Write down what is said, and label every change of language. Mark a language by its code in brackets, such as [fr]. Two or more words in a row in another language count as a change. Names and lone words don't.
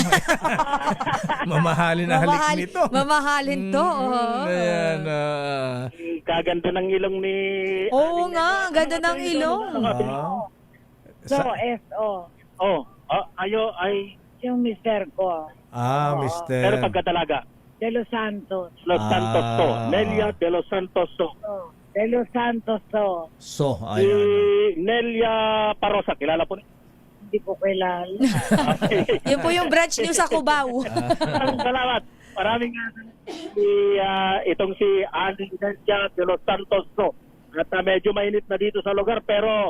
[tl] Mamahalin na halik nito. Mamahalin to. Ayan. Kaganda ng ilong ni... Oo nga, ganda ng ilong. S.O. Yung mister ko. Mister. Pero pagkatalaga. De Los Santos. Los Santos to. Nelia de Los Santos to. De Los Santos to. Nelia Parosa, kilala po niyo? Hindi ko kilala. Yun po yung branch niyo sa Cubao. Salamat. Maraming itong si Nelia de Los Santos to. At medyo mainit na dito sa lugar pero